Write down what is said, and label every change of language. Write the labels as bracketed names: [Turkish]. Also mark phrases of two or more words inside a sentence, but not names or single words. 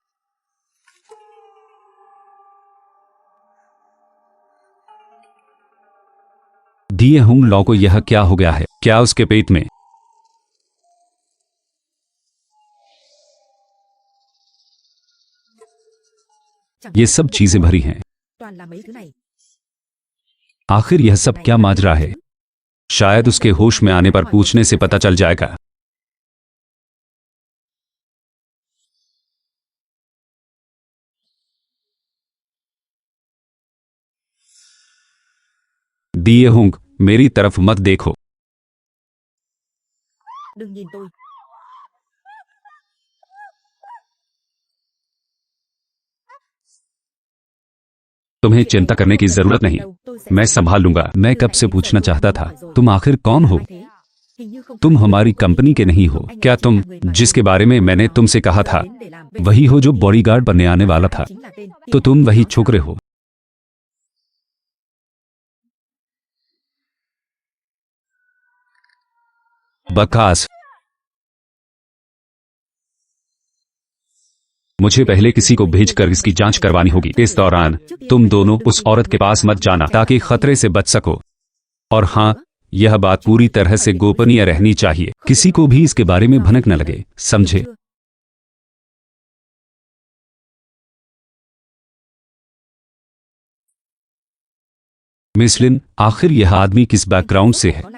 [Hindi] दिए हुंग लॉ को यह क्या हो गया है? क्या उसके पेट में? [Vietnamese] chẳng [Hindi] ये सब चीजें भरी हैं। [Vietnamese] toàn là mấy thứ này. [Hindi] आखिर यह सब क्या माजरा है? शायद उसके होश में आने पर पूछने से पता चल जाएगा। दिए हुंग, मेरी तरफ मत देखो। [Vietnamese] Đừng nhìn tôi. [Hindi] तुम्हें चिंता करने की जरूरत नहीं, [Vietnamese] Đâu, tôi sẽ [Hindi] मैं संभाल लूंगा। मैं कब से पूछना चाहता था, तुम आखिर कौन हो? [Vietnamese] Phải thế. Hình như không [Hindi] तुम [Vietnamese] phải. [Hindi] हमारी कंपनी के नहीं हो। क्या तुम, जिसके बारे में मैंने तुमसे कहा था, [Vietnamese] Đến để làm bên [Hindi] वही हो जो बॉडीगार्ड बनने आने वाला था? [Vietnamese] chính là tên [Hindi] तो तुम वही छोकरे हो। बकवास। मुझे पहले किसी को भेजकर इसकी जांच करवानी होगी। इस दौरान तुम दोनों उस औरत के पास मत जाना ताकि खतरे से बच सको। और हाँ, यह बात पूरी तरह से गोपनीय रहनी चाहिए। किसी को भी इसके बारे में भनक न लगे, समझे? मिस लिन, आखिर यह आदमी किस बैकग्राउंड से है?